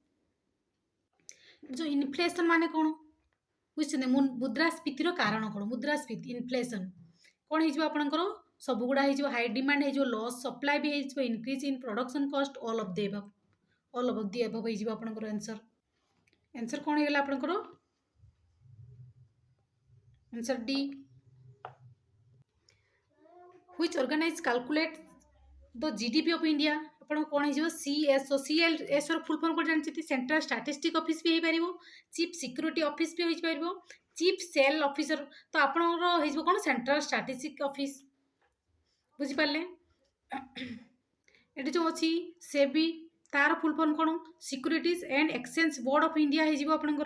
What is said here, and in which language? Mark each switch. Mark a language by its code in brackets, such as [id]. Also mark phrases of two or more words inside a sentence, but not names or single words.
[or] ଯେଉଁ ଇନଫ୍ଲେସନ୍ ମାନେ କ'ଣ ବୁଝୁଛନ୍ତି, ମୁଦ୍ରାସ୍ଫୀତିର କାରଣ କ'ଣ, ମୁଦ୍ରାସ୍ଫୀତି ଇନଫ୍ଲେସନ୍ କ'ଣ ହେଇଯିବ ଆପଣଙ୍କର, ସବୁଗୁଡ଼ା ହେଇଯିବ। [en] high demand ହେଇଯିବ, less supply [or] ବି ହେଇଯିବ, [en] increase in production cost, all of the above. all of the above [or] ହେଇଯିବ ଆପଣଙ୍କର ଆନ୍ସର। ଆନ୍ସର କ'ଣ ହେଇଗଲା ଆପଣଙ୍କର, ଆନ୍ସର ଡି। [en] which organize calculate the GDP of India। [or] ଆପଣ କ'ଣ ହେଇଯିବ, CSO। CSO ର [en] full form [or] କ'ଣ ଜାଣିଛନ୍ତି, ସେଣ୍ଟ୍ରାଲ ଷ୍ଟାଟିଷ୍ଟିକ୍ ଅଫିସ୍ ବି ହେଇପାରିବ, ଚିଫ୍ ସିକ୍ୟୁରିଟି ଅଫିସ୍ ବି ହେଇପାରିବ, ଚିଫ୍ ସେଲ୍ ଅଫିସର। ତ ଆପଣଙ୍କର ହେଇଯିବ କ'ଣ, ସେଣ୍ଟ୍ରାଲ ଷ୍ଟାଟିଷ୍ଟିକ୍ ଅଫିସ୍, ବୁଝିପାରିଲେ। ଏଠି ଯେଉଁ ଅଛି ସେବି, ତାର [en] full form [or] କ'ଣ, ସିକ୍ୟୁରିଟିଜ୍ ଆଣ୍ଡ ଏକ୍ସଚେଞ୍ଜ ବୋର୍ଡ ଅଫ୍ ଇଣ୍ଡିଆ ହେଇଯିବ ଆପଣଙ୍କର।